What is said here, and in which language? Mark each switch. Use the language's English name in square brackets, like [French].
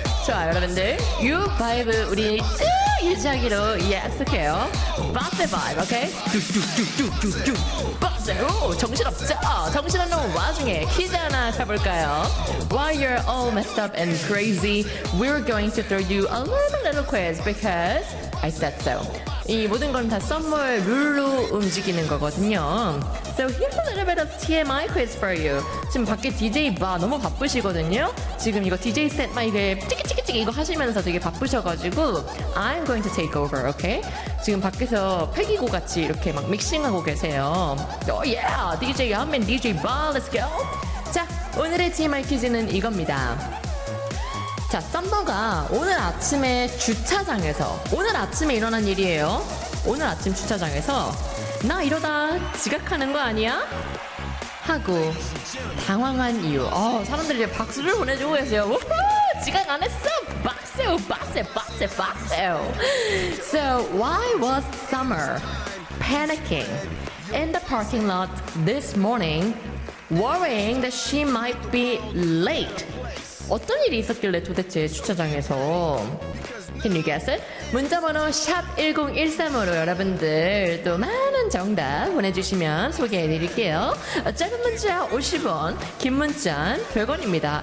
[Korean] 자, 여러분들, 이 바이브 우리 일자기로 예습해요. 바세 바이브, 오케이? 뚝뚝뚝뚝뚝뚝. 바세, 오, 정신없죠? 정신없는 와중에 퀴즈 하나 가볼까요? [English] While you're all messed up and crazy, we're going to throw you a little quiz because I said so. [Korean] 이 모든 건 다 썸머의 룰로 움직이는 거거든요. [English] So here's a little bit of TMI quiz for you. [Korean] 지금 밖에 DJ 봐 너무 바쁘시거든요. 지금 이거 DJ 셋 막 이게 찌기찌기찌기 이거 하시면서 되게 바쁘셔가지고 [English] I'm going to take over, okay? [Korean] 지금 밖에서 패기고 같이 이렇게 막 믹싱하고 계세요. [English] Oh yeah, [Korean] DJ 하면 DJ 봐, [English] let's go. [Korean] 자, 오늘의 TMI 퀴즈는 이겁니다. 자, 썸머가 오늘 아침에 주차장에서 오늘 아침에 일어난 일이에요. 오늘 아침 주차장에서 나 이러다 지각하는 거 아니야? 하고 당황한 이유. 어, 사람들이 이제 박수를 보내주고 계세요. 우후, 지각 안 했어. 박수, 박수, 박수, 박수. [English] So why was Summer panicking in the parking lot this morning, worrying that she might be late? [Korean] 어떤 일이 있었길래 도대체 주차장에서? [English] Can you guess it? [Korean] 문자번호 샵1013으로 여러분들 또 많은 정답 보내주시면 소개해드릴게요. 짧은 문자 50원, 긴 문자 100원입니다.